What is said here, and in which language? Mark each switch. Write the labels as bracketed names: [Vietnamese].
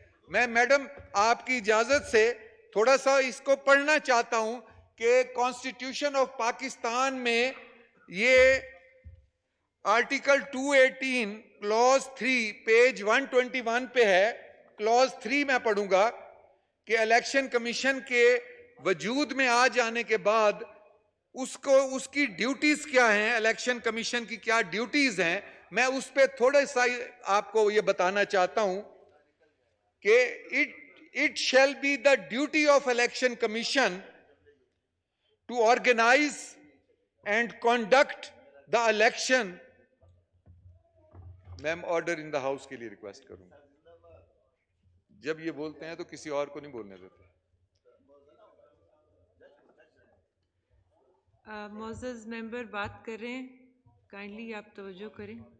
[Urdu] میں میڈم آپ کی اجازت سے تھوڑا سا اس کو پڑھنا چاہتا ہوں کہ کانسٹیٹیوشن آف پاکستان میں یہ آرٹیکل 218 کلوز 3 پیج 121 پہ ہے. کلوز 3 میں پڑھوں گا کہ الیکشن کمیشن کے وجود میں آ جانے کے بعد اس کی ڈیوٹیز کیا ہیں، الیکشن کمیشن کی کیا ڈیوٹیز ہیں. میں اس پہ تھوڑا سا آپ کو یہ بتانا چاہتا ہوں کہ [English] it shall be the duty of election commission to organize and conduct the election. [Urdu] Ma'am order in the house کے لیے ریکویسٹ کروں گا. جب یہ بولتے ہیں تو کسی اور کو نہیں بولنے دیتے. معزز ممبر بات کر رہے ہیں، کائنڈلی آپ توجہ کریں.